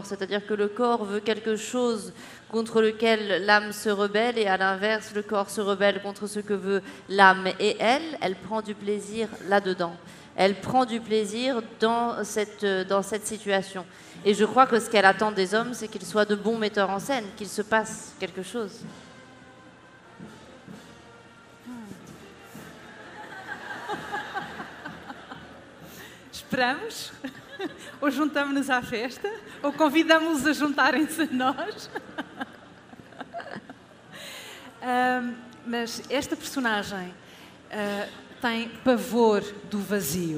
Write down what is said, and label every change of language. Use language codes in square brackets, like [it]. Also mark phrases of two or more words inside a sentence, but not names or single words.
[fr] C'est-à-dire que le corps veut quelque chose contre lequel l'âme se rebelle, et à l'inverse, le corps se rebelle contre ce que veut l'âme. Et elle prend du plaisir là-dedans. Elle prend du plaisir dans cette situation. Et je crois que ce qu'elle attend des hommes, c'est qu'ils soient de bons metteurs en scène, qu'il se passe quelque chose. [pt] Esperamos? Ou juntamos-nos à festa? Ou convidamos-los a juntarem-se a nós? Mas esta personagem tem pavor do vazio.